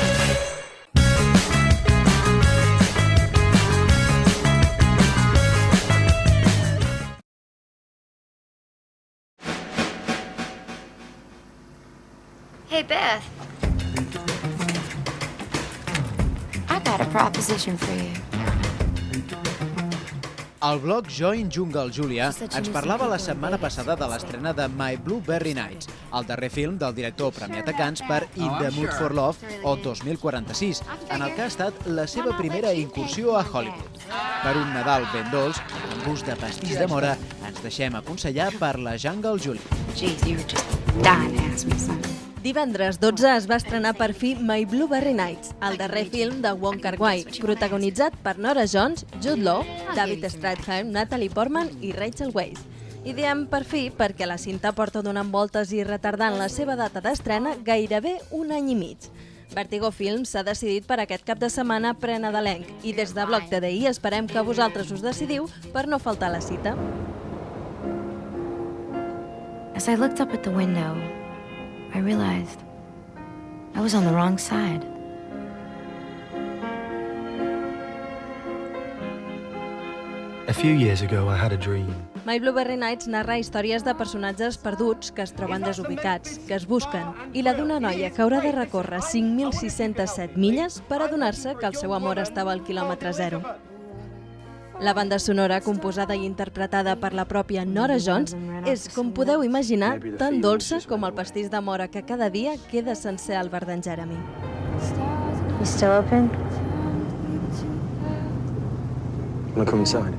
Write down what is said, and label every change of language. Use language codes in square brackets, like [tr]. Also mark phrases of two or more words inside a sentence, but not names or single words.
[en] Hey, Beth. I got a proposition for you. [ca] El blog Join Jungle Julia ens parlava la setmana passada de l'estrena de My Blueberry Nights, el darrer film del director premiat a Cannes per In the Mood for Love o 2046, en el que ha estat la seva primera incursió a Hollywood. Per un Nadal ben dolç, amb gust de pastís de mora, ens deixem aconsellar per la Jungle Julia. [en] Jeez, you were just dying to ask me something. [ca] Divendres 12 es va estrenar per fi My Blueberry Nights, el darrer film de Wong Kar-wai, protagonitzat per Norah Jones, Jude Law, David Strathairn, Natalie Portman i Rachel Weisz. I diem per fi perquè la cinta porta donant voltes i retardant la seva data d'estrena gairebé un any i mig. Vertigo Films s'ha decidit per aquest cap de setmana prenadalenc i des de Blog TDI esperem que vosaltres us decidiu per no faltar a la cita. [en] As I looked up at the window, I realized I was on the wrong side. A few years ago, I had a dream. [ca] My Blueberry Nights narra històries de personatges perduts que es troben desubicats, que es busquen, i la d'una noia que haurà de recórrer 5.607 milles per adonar-se que el seu amor estava al quilòmetre zero. La banda sonora, composada i interpretada per la pròpia Norah Jones, és, com podeu imaginar, tan dolça com el pastís de mora que cada dia queda sencer al bar d'en Jeremy. [en] You still open? Wanna come inside?